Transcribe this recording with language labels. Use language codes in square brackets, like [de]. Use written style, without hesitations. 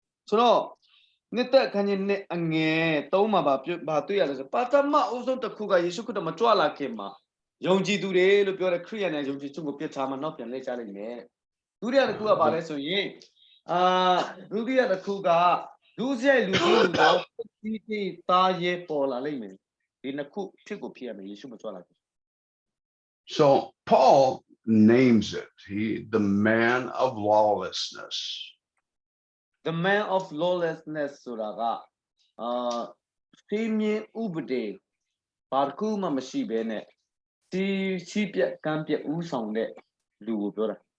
[my] ဆိုတော့နှစ်သက်ခန်းကြီးနဲ့အငယ်သုံးမှာပါတွေ့ရတယ်ဆိုပါတမအုပ်ဆုံးတစ်ခုကယေရှုခရစ်တော်မကြွလာခင်မှာယုံကြည်သူတွေလို့ပြောတဲ့ခရိယန်နဲ့ယုံကြည်သူကိုပြစ်ထားမှနောက်ပြန်လဲချလိုက်မယ်ဒုတိယတစ်ခုကဘာလဲဆိုရင်ဒုတိယတစ်ခုကလူစရိုက်လူကြီးလူတော်တိတိသားရဲပေါ်လာလိမ့်မယ်ဒီနှစ်ခုဖြစ်ကိုဖြစ်ရမယ်ယေရှုမကြွလာခင် [en] So Paul names it, the man of lawlessness. The man of lawlessness [my] ဆိုတာကဖေးမြင်ဥပဒေဘာတစ်ခုမှမရှိဘဲနဲ့စီးပြက်ကမ်းပြက်ဥဆောင်တဲ့လူကိုပြောတာ